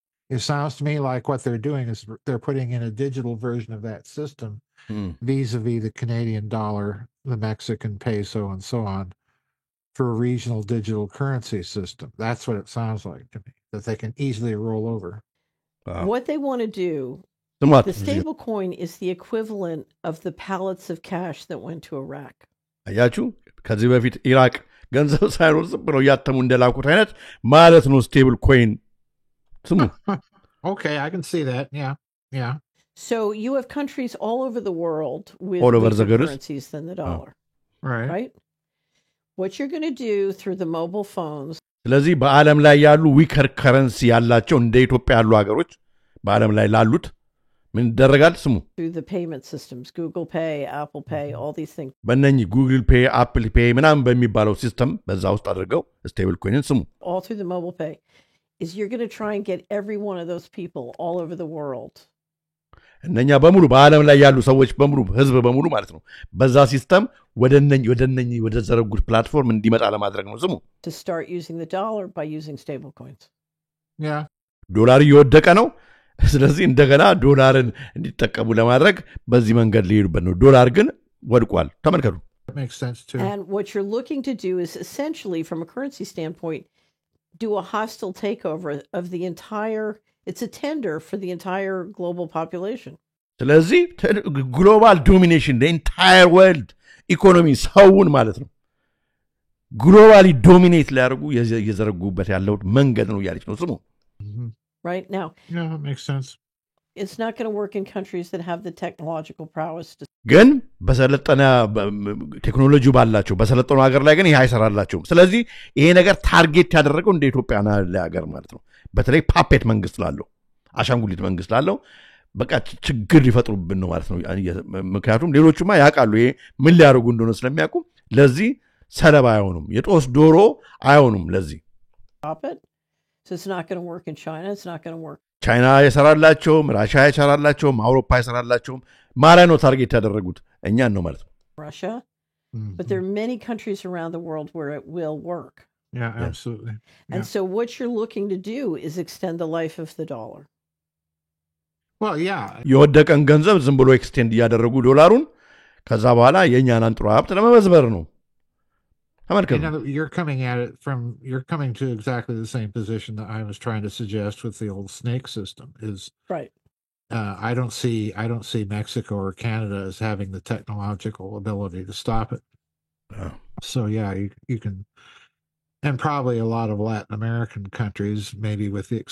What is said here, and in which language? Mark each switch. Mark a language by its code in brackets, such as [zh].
[en] It sounds to me like what they're doing is they're putting in a digital version of that system vis-a-vis the Canadian dollar, the Mexican peso, and so on, for a regional digital currency system. That's what it sounds like to me, that they can easily roll over. What they want to do, the stable coin is the equivalent of the pallets of cash that went to Iraq. [am] አያችሁ ከዚህ በፊት ኢራቅ ገንዘብ ሳይኖር ዝም ብለው ያተሙ እንደላኩት አይነት ማለት ነው ስቴብል ኮይን ስሙ [en] Okay, I can see that. Yeah. So you have countries all over the world with different currencies than the dollar. Right? What you're going to do through the mobile phones. [am] ስለዚህ በዓለም ላይ ያሉ ዊከር ከረንሲ ያላቸው እንደ ኢትዮጵያ ያሉ ሀገሮች በዓለም ላይ ላሉት ምን ይደረጋል ስሙ [en] through the payment systems, Google Pay, Apple Pay, all these things. [am] በእነኚህ Google Pay, Apple Pay ምናምን በሚባለው ሲስተም በዛ ውስጥ አድርገው ስቴብል ኮይንን ስሙ [en] all through the mobile pay is you're going to try and get every one of those people all over the world. [am] እነኛ በሙሉ በዓለም ላይ ያሉ ሰዎች በሙሉ ህዝብ በሙሉ ማለት ነው በዛ ሲስተም ወደ ዘረጉት ፕላትፎርም እንዲመጣ ለማድረግ ነው ስሙ [en] to start using the dollar by using stable coins. Yeah. [am] ዶላር እየወደቀ ነው ስለዚህ እንደገና ዶላርን እንዲጠቀሙ ለማድረግ በዚህ መንገድ ሊሄዱበት ነው ዶላር ግን ወድቋል ተመልከቱ [en] That makes sense too. And what you're looking to do is essentially from a currency standpoint do a hostile takeover of the entire it's a tender for the entire global population. [am] ስለዚህ ግሎባል ዶሚኔሽን [en] the entire world [am] ኢኮኖሚ ሰውን ማለት ነው ግሎባሊ ዶሚኔት ሊያደርጉ የዘረጉበት ያለው መንገድ ነው ያለች ነው ስሙ [en] Right now. Yeah, that makes sense. It's not going to work in countries that have the technological prowess to [am] ግን በሰለጠነ ቴክኖሎጂ ባላቸው በሰለጠኑ ሀገር ላይ ግን ይሄ አይሰራላቸውም ስለዚህ ይሄ ነገር ታርጌት ያደረገው እንደ ኢትዮጵያና ለሀገር ማለት ነው በተለይ ፓፔት መንግስት ላለው አሻንጉሊት መንግስት ላለው በቃ ችግር ሊፈጥሩብን ነው ማለት ነው ምክንያቱም ሌሎቹማ ያውቃሉ ይሄ ምን ሊያደርጉ እንደሆነ ስለሚያውቁ ለዚህ ሰለባ አይሆኑም የጦስ ዶሮ አይሆኑም ለዚህ [en] So it's not going to work in China. It's not going to work. [am] China የሰራላቸውም ራሽያ የሰራላቸውም አውሮፓ የሰራላቸውም ማላይ ነው ታርጌት ያደረጉት እኛን ነው ማለት ነው [en] Russia. But there are many countries around the world where it will work. Yeah, absolutely. And so what you're looking to do is extend the life of the dollar. Well, yeah. [am] የወደቀን ገንዘብ ዝም ብሎ ኤክስቴንድ ያደረጉ ዶላሩን ከዛ በኋላ የኛን አንጥሮ ሀብት ለመመዝበር ነው [en] You're coming at it you're coming to exactly the same position that I was trying to suggest with the old snake system is right. I don't see Mexico or Canada as having the technological ability to stop it. So yeah, you can, and probably a lot of Latin American countries, maybe with the